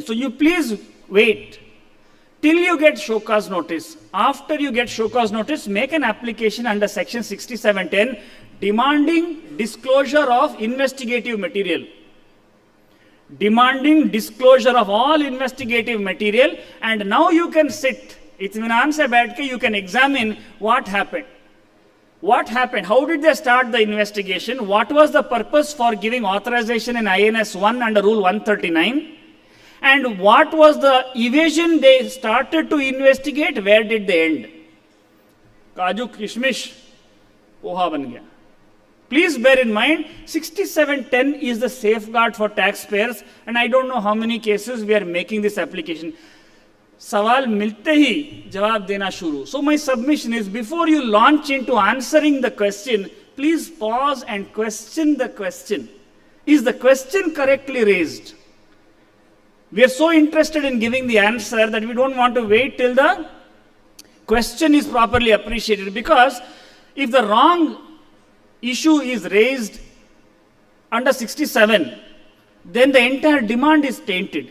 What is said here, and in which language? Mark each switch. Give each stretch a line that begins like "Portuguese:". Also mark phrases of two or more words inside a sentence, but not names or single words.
English: So you please wait till you get show cause notice. After you get show cause notice, make an application under section 6710 demanding disclosure of investigative material. Demanding disclosure of all investigative material, and now you can sit,
Hindi: इत्मीनान से बैठ के
English: you can examine what happened. What happened? How did they start the investigation? What was the purpose for giving authorization in INS 1 under Rule 139? And what was the evasion they started to investigate? Where did they end?
Hindi: काजू किशमिश पोहा बन गया.
English: Please bear in mind, 6710 is the safeguard for taxpayers, and I don't know how many cases we are making this application.
Hindi: सवाल मिलते ही जवाब देना शुरू.
English: So my submission is, before you launch into answering the question, please pause and question the question. Is the question correctly raised? We are so interested in giving the answer that we don't want to wait till the question is properly appreciated, because if the wrong issue is raised under 67, then the entire demand is tainted.